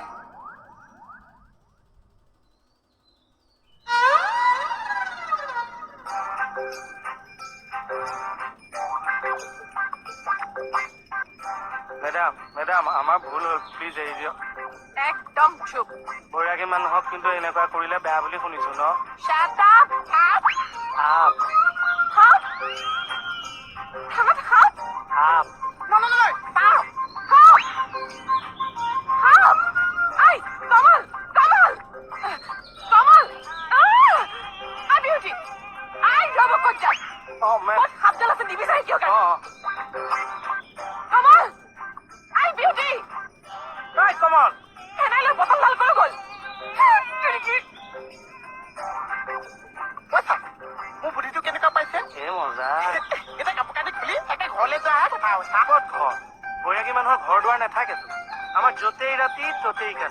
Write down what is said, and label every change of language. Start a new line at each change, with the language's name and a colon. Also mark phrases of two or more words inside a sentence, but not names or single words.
Assamese: মেডাম আমাৰ ভুল হ'ল, প্লিজ এৰি দিয়ক। একদম চুপ বৈৰাগী মানুহক কিন্তু এনেকুৱা কৰিলে বেয়া বুলি শুনিছো ন?
English: Shut up! Up! আপ Hop! Hop! Hop! আপ No, Stop! Hop! Hop! Ay! Kamal! Kamal! Kamal! Ah! Beauty! Ay! Rabo Kocha!
Assamese: অ মেম What? Hapdal আছে নিবিচাৰি কিয় অ Kamal! Ay! Beauty! নাই কমল হেনাইলে বটল লাল কৰি গ'ল মোৰ বুদ্ধিটো কেনেকুৱা পাইছে এই মজা। এতিয়া কাপোৰ কানি খুলি একে ঘৰলৈ যোৱা কথা হৈছে ক'ত ঘৰ? বৈৰাগী মানুহৰ ঘৰ দুৱাৰ নাথাকেতো। আমাৰ য'তেই ৰাতি ত'তেই কাটি।